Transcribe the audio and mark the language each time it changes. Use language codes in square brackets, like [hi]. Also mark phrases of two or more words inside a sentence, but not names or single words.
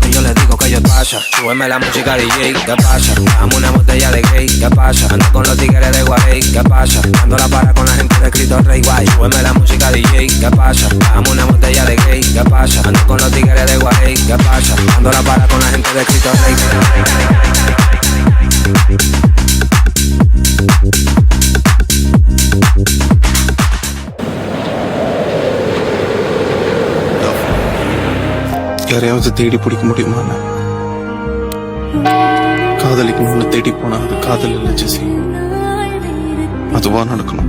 [es] Y yo le digo que yo pasa, súbeme la música DJ, ¿qué pasa? Dame una botella de gay, ¿qué pasa? Ando con los tigres de Guarey, ¿qué pasa? Dando la para con la gente de Cristo Rey, guay. Súbeme la música DJ, ¿qué pasa? Dame una botella de gay, ¿qué pasa? Ando con los tigres de Guarey, ¿qué pasa? Dando la para con la gente de Cristo Rey. [ta] யாரையாவது தேடி பிடிக்க முடியுமா? காதலிக்கணும்னு தேடி போனா அது காதல் இல்லை ஜெசி, அதுவா நடக்கணும்.